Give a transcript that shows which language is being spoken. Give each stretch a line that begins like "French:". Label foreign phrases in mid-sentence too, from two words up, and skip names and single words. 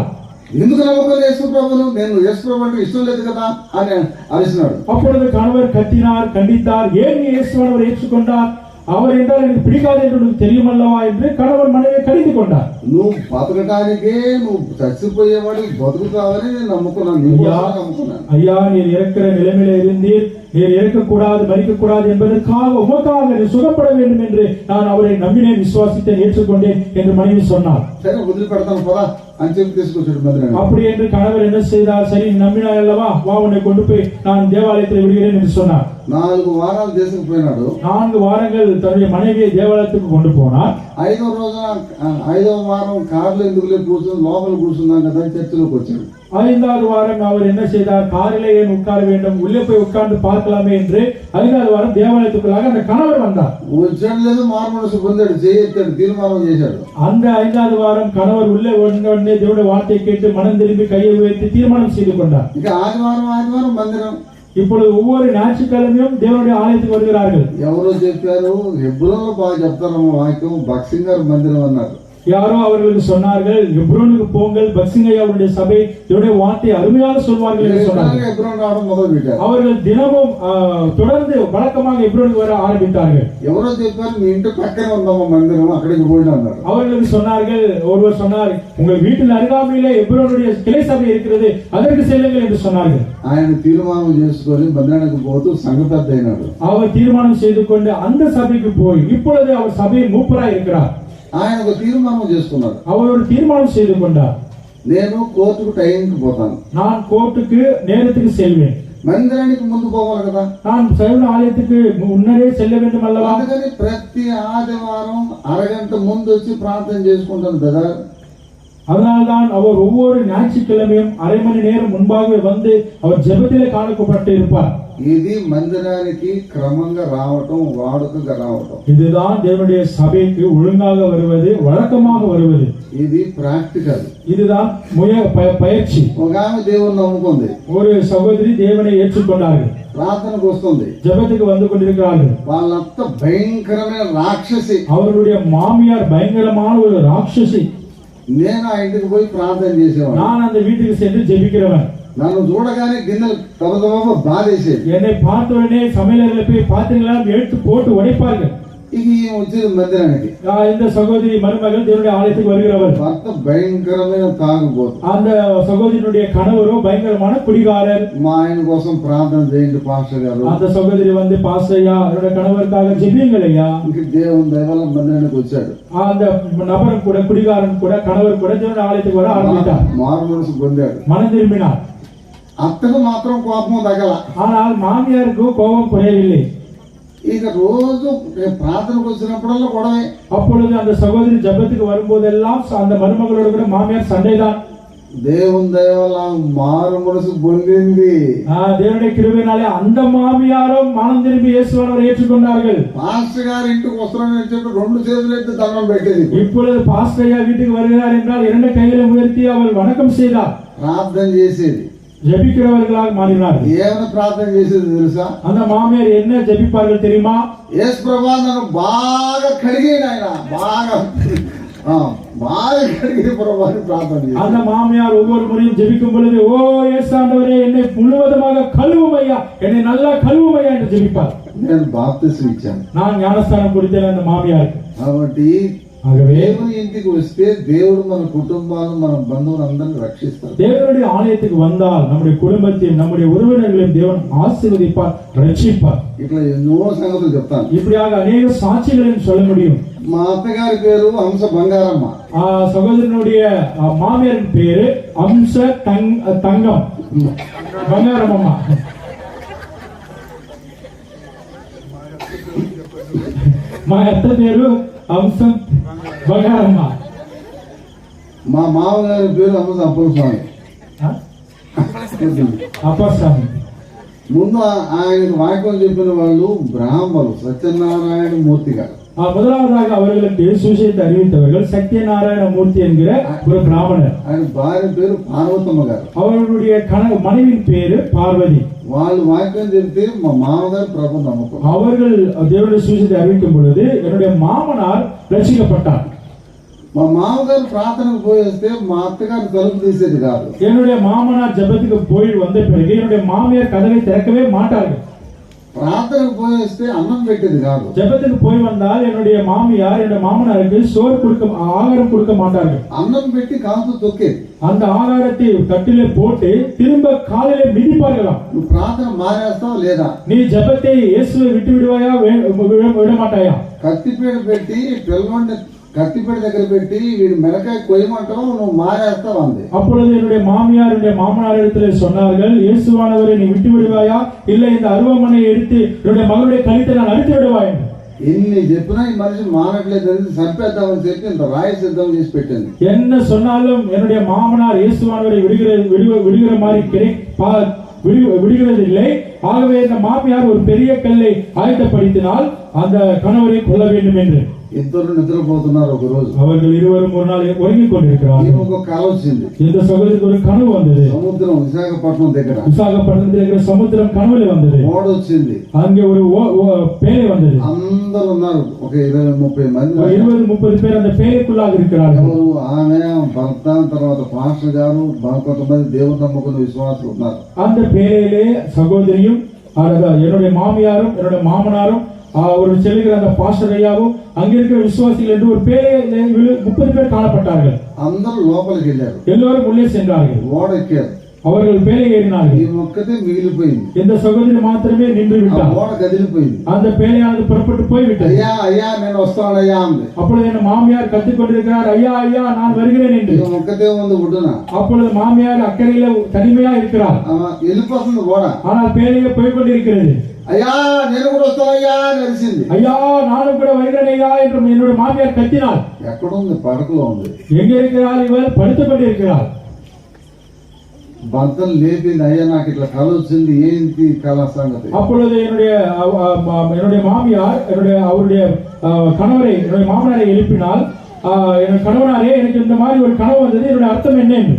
Telugu: ఎందుకు నమ్మకం యేసుప్రభును, నేను యేసుప్రభు అంటే ఇష్టం లేదు కదా అని అరిసినాడు.
Tamil: அப்பொழுது கணவர் கத்தினார், கண்டித்தார். ஏன் நீ இயேசுவானவரை ஏற்றுக்கொண்டார்? அவர் என்றால் எனக்கு பிடிக்காது என்று உனக்கு தெரியுமல்லவா என்று கணவர் மனைவியை கடிந்து கொண்டார்.
Telugu: నువ్వు బతకటానికే, నువ్వు చచ్చిపోయేవాడు బతుకుతావని నేను నమ్ముకున్నాను.
Tamil: ஐயா நீர் இறக்கிற நிலைமையில இருந்தீர், நீர் இறக்கக்கூடாது, மறிக்கக்கூடாது என்பதற்காக உமக்காக நீர் சுகப்பட வேண்டும் என்று நான் அவரை நம்பினேன், விசுவாசித்தேன், ஏற்றுக்கொண்டேன் என்று மனைவி சொன்னார்.
Telugu: సరే వదిలిపెడతాను పోరా అని చెప్పి తీసుకొచ్చాడు మందిరానికి.
Tamil: அப்படி என்று கணவர் என்ன செய்தார்? சரி நம்பினாய் அல்லவா, வா உன்னை கொண்டு போய் நான் தேவாலயத்தில் விடுகிறேன் என்று சொன்னார்.
Telugu: 4 వారాలు తీసుకుపోయినాడు.
Tamil: 4 வாரங்கள் தன்னுடைய மனைவியை தேவாலயத்துக்கு கொண்டு போனார்.
Telugu: 5వ వారం కార్లో ఎందుకులే కూర్చొని లోపల కూర్చున్నాం కదా అని చర్చిలోకి వచ్చాడు.
Tamil: 5வது வாரம் அவர் என்ன செய்தார்? காரிலே ஏன் உட்கார வேண்டும், உள்ளே போய் உட்கார்ந்து பார்க்கலாமே என்று 5வது வாரம் தேவாலயத்துக்குள்ளாக அந்த கணவர் வந்தார்.
Telugu: వచ్చాడు లేదు, మారు మనసు పొందాడు, చేయెత్తాడు, తీర్మానం చేశాడు.
Tamil: அந்த 5வது வாரம் கணவர் உள்ளே உடனே தேவனுடைய வார்த்தையை கேட்டு மனம் திரும்பி கையை உயர்த்தி தீர்மானம் செய்து கொண்டார்.
Telugu: ఇక ఆదివారం మందిరం.
Tamil: இப்பொழுது ஒவ்வொரு ஞாயிற்றுக்கிழமையும் தேவனுடைய ஆலயத்துக்கு வருகிறார்கள்.
Telugu: ఎవరో చెప్పారు, హెబ్రోన్లో బాగా చెప్తారమ్మ వాక్యం, భక్సింగారు మందిరం అన్నారు.
Tamil: யாரோ அவர்களுக்கு சொன்னார்கள், எப்ரோனுக்கு போங்கள், பக்சிங்கையா அவருடைய சபை தேவனுடைய வார்த்தை அருமையாக சொல்வார்கள் என்று சொன்னார்கள்.
Telugu: హెబ్రోన్ రావడం మొదలు పెట్టారు.
Tamil: அவர்கள் தினமும் தொடர்ந்து வழக்கமாக எப்ரோனுக்கு வர ஆரம்பித்தார்கள்.
Telugu: ఎవరో చెప్పారు, మీ ఇంటి పక్కనే ఉందమ్మ మందిరం, అక్కడికి పోయినా అన్నారు.
Tamil: அவர்களுக்கு சொன்னார்கள், ஒருவர் சொன்னார், உங்கள் வீட்டில் அருகாமையிலே எப்ரோனுடைய கிளை சபை இருக்கிறது, அதற்கு செல்லுங்கள் என்று சொன்னார்கள்.
Telugu: ఆయన తీర్మానం చేసుకొని మందిరానికి పోతూ సంఘపెద్ద అయినాడు.
Tamil: அவர் தீர்மானம் செய்து கொண்டு அந்த சபைக்கு போய் இப்பொழுது அவர் சபையின் மூப்பராய் இருக்கிறார்.
Telugu: ఆయన ఒక తీర్మానం చేసుకున్నాడు.
Tamil: அவர் ஒரு தீர்மானம் செய்து கொண்டார்,
Telugu: నేను కోర్టుకు టైంకి పోతాను,
Tamil: நான் கோர்ட்டுக்கு நேரத்துக்கு செல்வேன்,
Telugu: మందిరానికి ముందు పోవాలి కదా,
Tamil: நான் சைவ ஆலயத்துக்கு முன்னரே செல்ல வேண்டும் அல்லவா.
Telugu: అందుకని ప్రతి ఆదివారం అరగంట ముందు వచ్చి ప్రార్థన చేసుకుంటాను బ్రదర్.
Tamil: அதனால்தான் அவர் ஒவ்வொரு ஞாயிற்றுக்கிழமையும் அரை மணி நேரம் முன்பாகவே வந்து அவர் ஜெபத்திலே காணப்பட்டு இருப்பார்.
Telugu: ఇది మందిరానికి క్రమంగా రావటం, వాడుకగా రావటం.
Tamil: இதுதான் தேவனுடைய சபைக்கு ஒழுங்காக வருவது, வழக்கமாக வருவது.
Telugu: ఇది ప్రాక్టికల్.
Tamil: இதுதான் பயிற்சி.
Telugu: ఒక ఆమె దేవుని నమ్ముకుంది,
Tamil: ஒரு சகோதரி தேவனை ஏற்றுக்கொண்டார்கள்,
Telugu: ప్రార్థనకు వస్తుంది,
Tamil: ஜெபத்துக்கு வந்து கொண்டிருக்கிறார்கள்.
Telugu: వాళ్ళంతా భయంకరమైన రాక్షసి.
Tamil: அவருடைய மாமியார் பயங்கரமான ஒரு ராட்சசி.
Telugu: నేను ఆ ఇంటికి పోయి ప్రార్థన చేసేవాడు.
Tamil: நான் அந்த வீட்டுக்கு சென்று ஜெபிக்கிறவன்.
Telugu: నన్ను చూడగానే గిన్నెలు తమతమ బాధేసేది.
Tamil: என்னை பார்த்த உடனே சமையலறையில போய் பாத்திரங்களெல்லாம் எடுத்து போட்டு உடைப்பார்கள்.
Telugu: ఇక ఈమె వచ్చేది మందిరానికి.
Tamil: இந்த சகோதரி மருமகள் தேவனுடைய ஆலயத்துக்கு வருகிறவர்.
Telugu: భర్త భయంకరమైన తాగుబోతు.
Tamil: அந்த சகோதரியினுடைய கணவரோ பயங்கரமான குடிகாரர்.
Telugu: మా ఆయన కోసం ప్రార్థన చేయండి పాస్టర్ గారు.
Tamil: அந்த సகோதரி வந்து பாஸ்டர்யா என்னோட கணவருக்காக ஜெபியுங்கள் ஐயா.
Telugu: ఇంక దేవుని దయ వల్ల మందిరానికి వచ్చాడు.
Tamil: அந்த நபரும் கூட குடிகாரன் கூட கணவர் கூட தேவனுடைய ஆலயத்துக்கு வர ஆரம்பித்தார்.
Telugu: మారు మనసు పొందాడు.
Tamil: மனம் திரும்பினார்.
Telugu: అత్తకు మాత్రం కోపం తగల.
Tamil: ஆனால் மாமியாருக்கு கோபம் குறையவில்லை.
Telugu: ఇక రోజు ప్రార్థనకు వచ్చినప్పుడల్లా గొడవే.
Tamil: அப்பொழுது அந்த சகோதரி ஜெபத்துக்கு வரும்போதெல்லாம் அந்த மருமகளோடு கூட மாமியார் சண்டைதான்.
Telugu: దేవుని దయ వల్ల మారు మనసు పొందింది.
Tamil: தேவனுடைய கிருபையினாலே அந்த மாமியாரும் மனம் திரும்பி இயேசுவை ஏற்றுக்கொண்டார்கள்.
Telugu: పాస్టర్ గారి ఇంటికి వస్తున్నానని చెప్పి 2 చేతులు ఎత్తి దండం పెట్టేది.
Tamil: இப்பொழுது பாஸ்டர் ஐயா வீட்டுக்கு வருகிறார் என்றால் 2 கைகளை உயர்த்தி அவள் வணக்கம் செய்தார்.
Telugu: ప్రార్థన చేసేది.
Tamil: ஜெபிக்கிறவர்களாக மாறினார்கள்.
Telugu: ఏమైనా ప్రార్థన చేసేది తెలుసా?
Tamil: அந்த மாமியார் என்ன ஜெபிப்பார்கள் தெரியுமா?
Telugu: యేసు ప్రభువా నన్ను బాగా కడిగేయ్ నాయనా, బాగా కడిగే ప్రభువాని ప్రార్థన చేసేది.
Tamil: அந்த மாமியார் ஒவ்வொரு முறையும் ஜெபிக்கும் பொழுது, ஓ இயேசு ஆண்டவரே என்னை முழுவதுமாக கழுவும் ஐயா, என்னை நல்லா கழுவும் ஐயா என்று ஜெபிப்பார்.
Telugu: నేను బాప్తిసం ఇచ్చాను.
Tamil: நான் ஞானஸ்தானம் கொடுத்தேன் அந்த மாமியாருக்கு.
Telugu: కాబట్టి
Tamil: ஆகவே
Telugu: దేవుని ఇంటికి వస్తే దేవుడు మన కుటుంబాలను మన బంధువులందరినీ రక్షిస్తాడు.
Tamil: தேவனுடைய ஆலயத்துக்கு வந்தால் நம்முடைய குடும்பத்தையும் நம்முடைய உறவினர்களையும் தேவன் ஆசீர்வதிப்பார், ரட்சிப்பார்.
Telugu: ఇట్లా ఎన్నో సంగతులు చెప్తాను.
Tamil: இப்படியாக அநேக சாட்சிகளையும் சொல்ல முடியும்.
Telugu: మా అత్తగారి పేరు హంస బంగారమ్మ.
Tamil: சகோதரனுடைய மாமியாரின் பேரு ஹம்ச தங்கம்
Telugu: బంగారం అమ్మ. మా అత్త పేరు హంస బంగారమ్మ. మా మామగారి పేరు హంస అప్పలస్వామి. అప్పస్వామి. ముందు ఆయన వాక్యం చెప్పిన వాళ్ళు బ్రాహ్మణులు, సత్యనారాయణ మూర్తి గారు.
Tamil: முதலாவதாக அவர்களுக்கு சுவிசேஷத்தை அறிவித்தவர்கள் சத்யநாராயண மூர்த்தி என்கிற ஒரு பிராமணர்.
Telugu: ఆయన భార్య పేరు పార్వతమ్మ గారు.
Tamil: அவர்களுடைய மனைவியின் பேரு பார்வதி.
Telugu: వాళ్ళు వాక్యం చెప్తే మా మామగారు ప్రభు నమ్మకం.
Tamil: அவர்கள் தேவனுடைய சுவிசேஷத்தை அறிவிக்கும் பொழுது என்னுடைய மாமனார் ரட்சிக்கப்பட்டார்.
Telugu: మా మామగారు ప్రార్థనకు పోయి వస్తే మా అత్తగారు తలుపు తీసేది కాదు.
Tamil: என்னுடைய மாமனார் ஜெபத்துக்கு போய் வந்த பிறகு என்னுடைய மாமியார் கதவை திறக்கவே மாட்டார்கள்.
Telugu: ప్రార్థనకు పోయి వస్తే అన్నం పెట్టేది కాదు.
Tamil: ஜெபத்துக்கு போய் வந்தால் என்னுடைய மாமியார் என்னுடைய மாமனாருக்கு ஆகாரம் கொடுக்க மாட்டார்கள்.
Telugu: అన్నం పెట్టి కాంతు తొక్కేది.
Tamil: அந்த ஆகாரத்தை தட்டிலே போட்டு திரும்ப காலிலே மிதிப்பார்களாம்.
Telugu: నువ్వు ప్రార్థన మానేస్తావు లేదా?
Tamil: நீ ஜெபத்தை இயேசுவை விட்டு விடுவாயா விட மாட்டாயா?
Telugu: కత్తిపీడ పెట్టి పిల్లవాడిని కత్తిపీడ దగ్గర పెట్టి వీడి మెడకాయ కొయ్యమంటావు, నువ్వు మానేస్తావు అంది.
Tamil: அப்பொழுது என்னுடைய மாமியார் என்னுடைய மாமனார் இடத்திலே சொன்னார்கள், இயேசுவானவரை நீ விட்டு விடுவாயா, இல்லை இந்த அருவமனை எடுத்து என்னுடைய மகளுடைய கழுத்தை நான் அறுத்து விடுவா என்று.
Telugu: ఎన్ని చెప్పినా ఈ మనిషి మానట్లేదు, చంపేద్దామని చెప్పి ఇంత రాయి సిద్ధం చేసి పెట్టింది.
Tamil: என்ன சொன்னாலும் என்னுடைய மாமனார் இயேசுவானவரை விடுகிற மாதிரி விடுகிறதில்லை. ஆகவே இந்த மாமியார் ஒரு பெரிய கல்லை ஆயத்தப்படுத்தினால் அந்த கணவரை கொல்ல வேண்டும் என்று.
Telugu: ఇద్దరు నిద్రపోతున్నారు. ఒక రోజు
Tamil: அவர்கள் இருவரும் ஒரு நாள் உறங்கிக் கொண்டிருக்கிறார்கள்.
Telugu: ఒక కల వచ్చింది.
Tamil: இந்த சகோதரிக்கு ஒரு கனவு வந்தது.
Telugu: సముద్రం విశాఖపట్నం దగ్గర,
Tamil: விசாகப்பட்டினத்தில் இருக்கிற சமுத்திரம் கனவுல வந்தது.
Telugu: ఓడ వచ్చింది.
Tamil: அங்கே ஒரு பேரை வந்தது.
Telugu: అందరూ ఉన్నారు, ఒక 20-30 మంది.
Tamil: 20-30 பேர் அந்த பேரைக்குள்ளாக இருக்கிறார்கள்.
Telugu: ఆమె భర్త, తర్వాత పాస్టర్ గారు, కొంతమంది దేవుని నమ్ముకున్న విశ్వాసులు ఉన్నారు.
Tamil: அந்த பேரையிலே சகோதரியும் என்னுடைய மாமியாரும் என்னுடைய மாமனாரும் அவர்கள் செல்லுகிற அந்த பாஸ்டர் ஐயாவும் அங்கிருக்கிற விசுவாசிகள் என்று ஒரு பேரே 30 பேர் காணப்பட்டார்கள்.
Telugu: అందరూ లోపలికి వెళ్ళారు.
Tamil: எல்லோரும் உள்ளே சென்றார்கள்.
Telugu: ఓడ ఎక్కారు.
Tamil: அவர்கள் பேரை ஏறினார்கள்.
Telugu: ఈ ఒక్కతే మిగిలిపోయింది.
Tamil: இந்த சகோதரி மாத்திரமே நின்று விட்டார்.
Telugu: ఓడ కదిలిపోయింది.
Tamil: அந்த பேரையானது புறப்பட்டு போய்விட்டது.
Telugu: అయ్యా అయ్యా నేను వస్తానయ్యా అంది.
Tamil: அப்பொழுது என் மாமியார் கத்திக் கொண்டிருக்கிறார், ஐயா ஐயா நான் வருகிறேன் என்று.
Telugu: ఒక్కతే ఉంది ఒడ్డున.
Tamil: அப்பொழுது மாமியார் அக்கறையில தனிமையா இருக்கிறார்.
Telugu: వెళ్ళిపోతుంది ఓడ.
Tamil: ஆனால் பேரையே போய் கொண்டிருக்கிறது.
Telugu: అయ్యా నేను కూడా వస్తానయ్యా అని అరిచింది.
Tamil: ஐயா நானும் கூட வருகிறேன் ஐயா என்று என்னுடைய மாமியார் கத்தினாள்.
Telugu: ఎక్కడుంది? పడకలో ఉంది.
Tamil: எங்க இருக்கிறாள்? இவர் படுத்துக் கொண்டிருக்கிறாள்.
Telugu: భర్తను లేపింది. అయ్యా నాకు ఇట్లా కళ వచ్చింది, ఏంటి కళ సంగతి?
Tamil: அப்பொழுது என்னுடைய மாமியார் அவருடைய கணவரை என்னுடைய மாமனாரை எழுப்பினால், என்னுடைய கணவனாரே எனக்கு இந்த மாதிரி ஒரு கனவு வந்தது, என்னுடைய அர்த்தம் என்ன என்று.